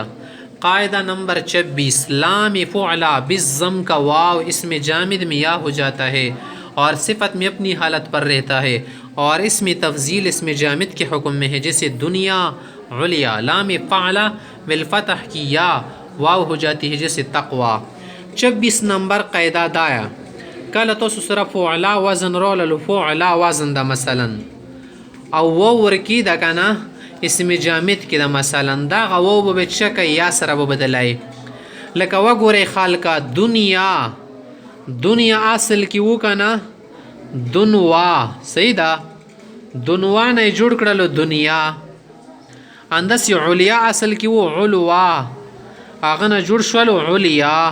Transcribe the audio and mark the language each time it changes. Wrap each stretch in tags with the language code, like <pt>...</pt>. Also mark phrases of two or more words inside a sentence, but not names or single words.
<ur>قاعدہ نمبر 26 لام فعلا بالضم کا واو اسم جامد میں یا ہو جاتا ہے اور صفت میں اپنی حالت پر رہتا ہے اور اسم تفضیل اسم جامد کے حکم میں ہے. جیسے دنیا علیا لام فعلا بالفتح کی یا واو ہو جاتی ہے جیسے تقوی.</ur> <ps>26 نمبر قاعدہ دایا کله تاسو سره فعلا وزن روللو فعلا وزن ده مثلا او واو ورکی ده که نه اسم جامد کې ده مثلا دغه واو به څه کوي یا سره به بدلای لکه وګورئ خالقه دنیا دنیا اصل کې و که نه دنوا صحیح ده دنوا نه یې جوړ کړلو دنیا اندس علیا اصل کې و علوا هغه نه جوړ شول علیا.</ps>